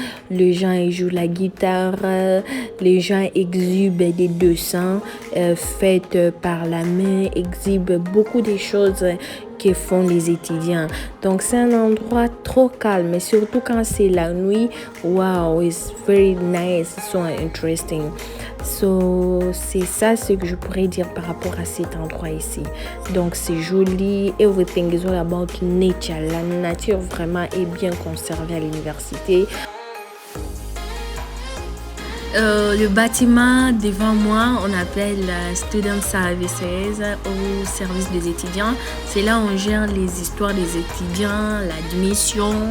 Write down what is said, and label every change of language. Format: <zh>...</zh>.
<fr>Les gens ils jouent la guitare. Les gens exhibent des dessins faits par la main, exhibent beaucoup de choses que font les étudiants. Donc c'est un endroit trop calme, et surtout quand c'est la nuit.</fr> <en>Wow, it's very nice, so interesting.</en> <fr>So c'est ça ce que je pourrais dire par rapport à cet endroit ici. Donc c'est joli,</fr> <en>everything is all about nature.</en> <fr>La nature vraiment est bien conservée à l'université. Le bâtiment devant moi, on appelle Student Services ou service des étudiants. C'est là où on gère les histoires des étudiants, l'admission.</fr>